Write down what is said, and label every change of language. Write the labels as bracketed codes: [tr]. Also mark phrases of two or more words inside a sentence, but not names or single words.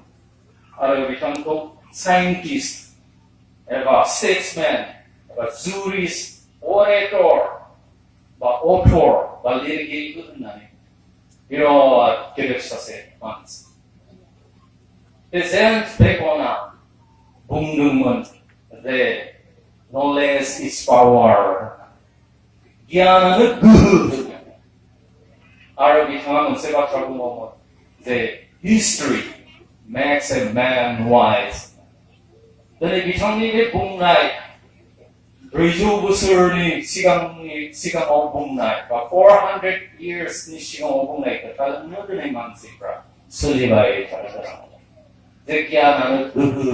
[brx] आरो बिथांखौ साइन्टिस्ट एबा स्टेट्समेन एबा जुरिस्ट, अरेटर बा अथर बा लिरगिरिबो होननानै बिराद गेदेर सासे मानसि। बे जेम्स बेकना बुंदोंमोन जे [en] knowledge is power, [brx] गियानानो गोहो होननानै। आरो बिथाङा मोनसे बाथ्रा बुंबावोमोन जे [en] history makes a man wise। [brx] दिनै बिथांनि बे बुंनाय 300 बोसोरनि सिगाङाव बुंनाय बा 400 yearsनि सिगाङाव बुंनाय खोथाजोंनो दिनै मानसिफ्रा सोलिबाय थानो गोनां जे गियानानो गोहो।